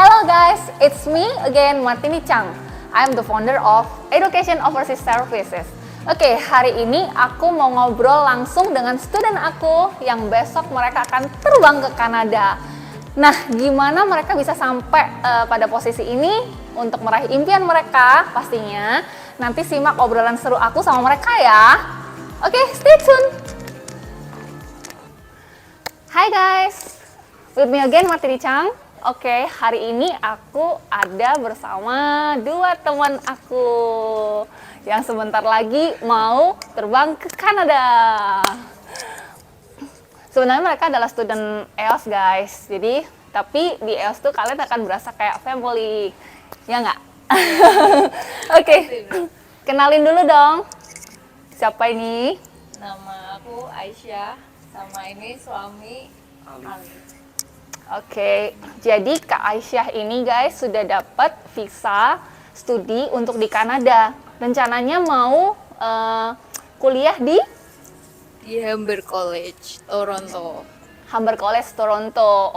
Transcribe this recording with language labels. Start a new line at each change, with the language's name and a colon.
English: guys, it's me again, Martini Chang. I'm the founder of Education Overseas Services.
Indonesian: Oke, hari ini aku mau ngobrol langsung dengan student aku yang besok mereka akan terbang ke Kanada. Nah, gimana mereka bisa sampai pada posisi ini untuk meraih impian mereka? Pastinya nanti simak obrolan seru aku sama mereka ya. Oke,
English: stay tune. Hai guys, with me again Martini Chang.
Indonesian: Oke, hari ini aku ada bersama dua teman aku yang sebentar lagi mau terbang ke Kanada. Sebenarnya mereka adalah student EOS guys, jadi tapi di EOS tuh kalian akan berasa kayak family, ya nggak? Oke, kenalin dulu dong. Siapa ini? Nama aku Aisyah, sama ini suami Ali. Oke, jadi Kak Aisyah ini guys sudah dapat visa studi untuk di Kanada. Rencananya mau kuliah di Humber College, Toronto. Humber College, Toronto.